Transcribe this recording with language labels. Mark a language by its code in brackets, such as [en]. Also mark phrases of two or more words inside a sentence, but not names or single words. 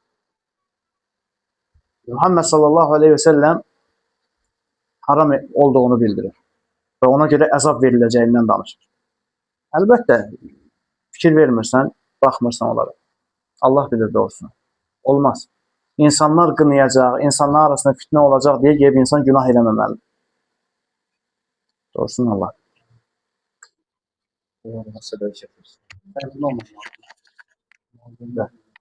[az] Muhammed [ar] sallallahu aleyhi ve sellem [az] haram olduğunu bildirir və ona görə əzab veriləcəyindən danışır. Əlbəttə, fikir vermirsən, baxmırsan onlara. Allah bilir doğrusunu. Olmaz. İnsanlar qınayacaq, insanlar arasında fitnə olacaq deyə gəlib insan günah eləməməlidir. Doğrusunu Allah. [tr] Nasıl böyle şey yapıyorsun? Ben bunu anlamadım.